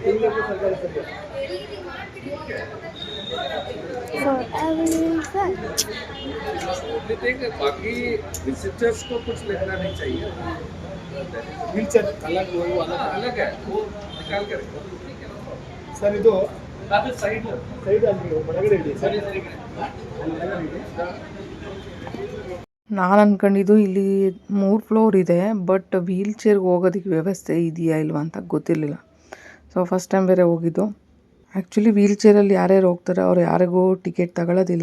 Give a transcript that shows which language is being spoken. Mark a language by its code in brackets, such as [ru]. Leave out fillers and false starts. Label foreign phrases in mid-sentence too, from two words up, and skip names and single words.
[hi] बाकी विजिटर्स को कुछ लिखना नहीं चाहिए. व्हीलचेयर अलग वो अलग है, वो निकाल कर सर. [kn] ಇದು ಸೈಡ್ ಅಲ್ಲಿ ಒಳಗಡೆ ಇದೆ ಸರ್. ನಾನು ಅಂದ್ಕೊಂಡಿದ್ದು ಇಲ್ಲಿ 3 ಫ್ಲೋರ್ ಇದೆ, ಬಟ್ ವೀಲ್ ಚೇರ್ಗೆ ಹೋಗೋದಕ್ಕೆ ವ್ಯವಸ್ಥೆ ಇದೆಯಾ ಇಲ್ವಾ ಅಂತ ಗೊತ್ತಿರಲಿಲ್ಲ. [en] so first time [kn] ಬೇರೆ ಹೋಗಿದ್ದು. ಆ್ಯಕ್ಚುಲಿ ವೀಲ್ ಚೇರಲ್ಲಿ ಯಾರ್ಯಾರು ಹೋಗ್ತಾರೆ ಅವ್ರು ಯಾರಿಗೂ ಟಿಕೆಟ್ ತಗೊಳ್ಳೋದಿಲ್ಲ.